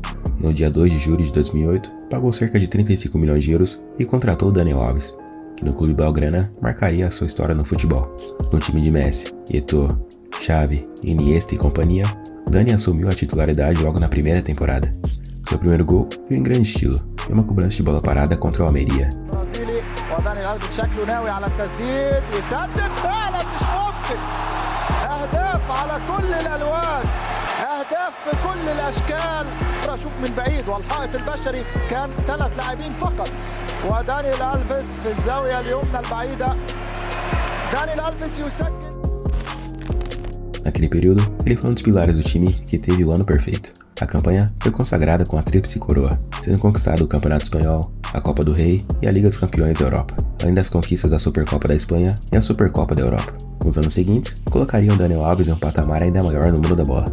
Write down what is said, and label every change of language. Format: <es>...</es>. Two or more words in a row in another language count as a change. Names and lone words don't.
<pt>E no dia 2 de julho de 2008, pagou cerca de 35 milhões de euros e contratou Daniel Alves, que no clube blaugrana marcaria a sua história no futebol. No time de Messi, Eto'o, Xavi, Iniesta e companhia, Dani assumiu a titularidade logo na primeira temporada. Seu primeiro gol veio em grande estilo, em uma cobrança de bola parada contra o Almeria.</pt> <ar>أهداف بكل الأشكال. شوف من بعيد والحائط البشري كان 3 لاعبين فقط ودانيال ألفيس في الزاوية اليمنى البعيدة. دانيال ألفيس يسجل.</ar> <pt>Naquele período, ele foi um dos pilares do time que teve o ano perfeito. A campanha foi consagrada com a tríplice coroa, sendo conquistado o Campeonato Espanhol, a Copa do Rei e a Liga dos Campeões da Europa, além das conquistas da Supercopa da Espanha e a Supercopa da Europa. Nos anos seguintes, colocariam Daniel Alves em um patamar ainda maior no mundo da bola.</pt>